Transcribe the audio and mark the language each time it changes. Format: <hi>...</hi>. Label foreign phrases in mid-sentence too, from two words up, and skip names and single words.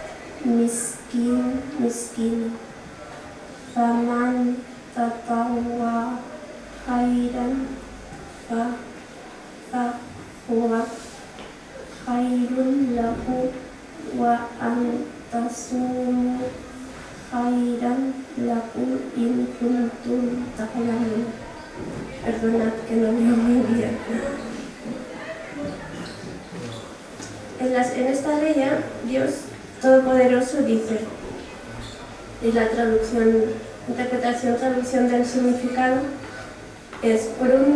<ar>مسكين فمن تطوع خيرا فهو خير له وأن تصوموا خير لكم إن كنتم تعلمون.</ar> <es>Perdonad que no leo muy bien. En esta ley, Dios Todopoderoso dice, y la interpretación del significado es por un</es>